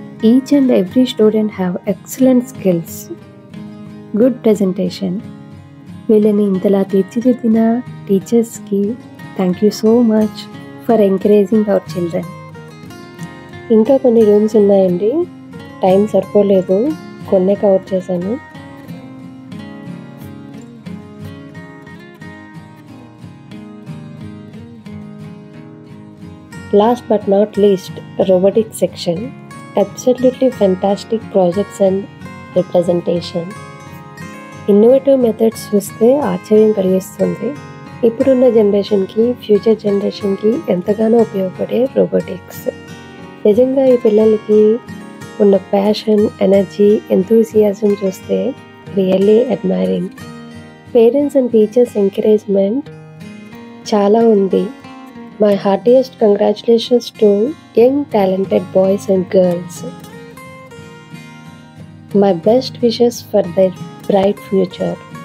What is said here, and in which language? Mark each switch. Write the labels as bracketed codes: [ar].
[en] Each and every student have excellent skills. Good presentation. [te] వీళ్ళని ఇంతలా తీర్చిదిద్దిన టీచర్స్కి [en] Thank you so much for encouraging our children. [te] ఇంకా కొన్ని రూమ్స్ ఉన్నాయండి, టైం సరిపోలేదు, కొన్నే కవర్ చేశాను. [en] Last but not least, robotics section. Absolutely fantastic projects and representation. [te] Innovative methods చూస్తే ఆశ్చర్యం కలిగిస్తుంది. ఇప్పుడున్న జనరేషన్కి, ఫ్యూచర్ జనరేషన్కి ఎంతగానో ఉపయోగపడే రోబోటిక్స్. నిజంగా ఈ పిల్లలకి ఉన్న ప్యాషన్, ఎనర్జీ, ఎంతూసియాజం చూస్తే [en] Really admiring. [te] Parents and teachers encouragement చాలా ఉంది. [en] My heartiest congratulations to young talented boys and girls. My best wishes for their bright future.